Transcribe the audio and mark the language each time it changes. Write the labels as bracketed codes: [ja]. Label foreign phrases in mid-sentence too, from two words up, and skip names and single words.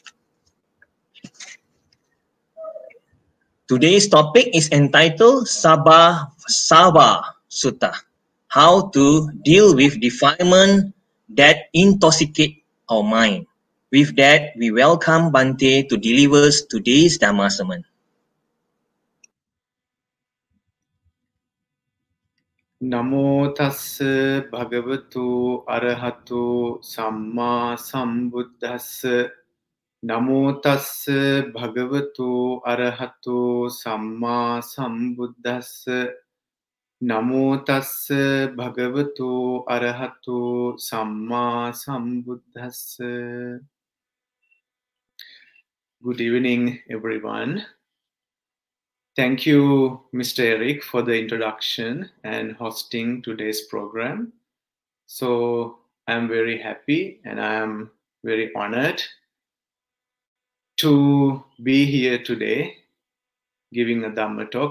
[en] Today's topic is entitled Sava Sutta, how to deal with defilement that intoxicate our mind. With that, we welcome Bhante to deliver today's Dhamma sermon. [pi] Namo tassa bhagavatu arahatu samma sambuddhassa. Namo tassa bhagavatu arahatu samma sambuddhassa. Namo tassa bhagavatu arahatu samma sambuddhassa. [en] Good evening, everyone. Thank you, Mr. Eric, for the introduction and hosting today's program. So I'm very happy and I'm very honored to be here today giving a Dhamma talk.